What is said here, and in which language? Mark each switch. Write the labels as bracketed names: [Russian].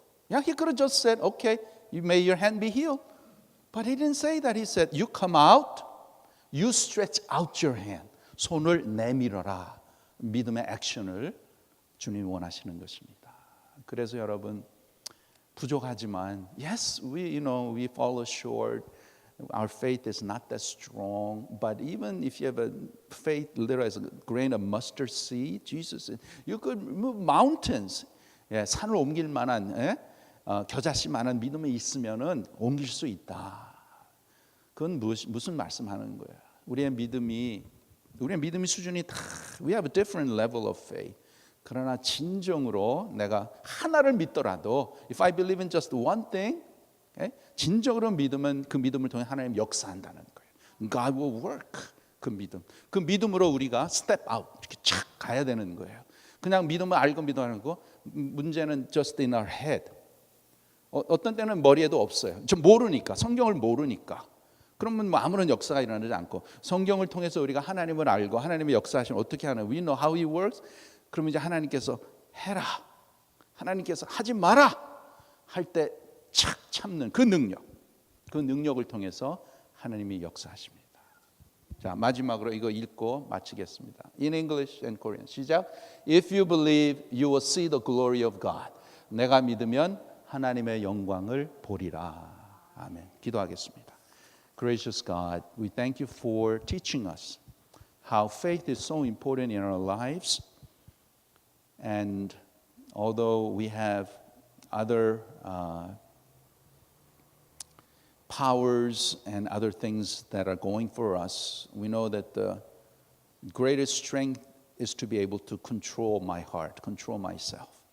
[English] Yeah, he could have just said, okay, may your hand be healed. But he didn't say that. He said, you come out, you stretch out your hand. [Korean] 손을 내밀어라. 믿음의 액션을 주님이 원하시는 것입니다. 그래서 여러분 부족하지만 [English] yes, we fall short. Our faith is not that strong, but even if you have a faith little as a grain of mustard seed, Jesus, you could move mountains. [Korean] 예, 산을 옮길 만한 겨자씨만한 믿음이 있으면은 옮길 수 있다. 그건 무슨 말씀하는 거예요? 우리의 믿음이 수준이 다 [English] we have a different level of faith. [Korean] 그러나 진정으로 내가 하나를 믿더라도 [English] if I believe in just one thing, [Korean] 진정으로 믿으면 그 믿음을 통해 하나님 역사한다는 거예요. [English] God will work. [Korean] 그 믿음으로 우리가 [English] step out [Korean] 이렇게 착 가야 되는 거예요. 그냥 믿음을 알고 믿어하는 거 문제는 [English] just in our head. [Korean] 어떤 때는 머리에도 없어요. 좀 모르니까 성경을 모르니까. 그러면 뭐 아무런 역사가 일어나지 않고 성경을 통해서 우리가 하나님을 알고 하나님의 역사하시면 어떻게 하나? [English] We know how He works. [Korean] 그러면 이제 하나님께서 해라. 하나님께서 하지 마라. 할 때 착 참는 그 능력을 통해서 하나님이 역사하십니다. 자, 마지막으로 이거 읽고 마치겠습니다. [English] In English and Korean. [Korean] 시작. [English] If you believe, you will see the glory of God. [Korean] 내가 믿으면 하나님의 영광을 보리라. 아멘. 기도하겠습니다. [English] Gracious God, we thank you for teaching us how faith is so important in our lives. And although we have other powers and other things that are going for us, we know that the greatest strength is to be able to control my heart, control myself.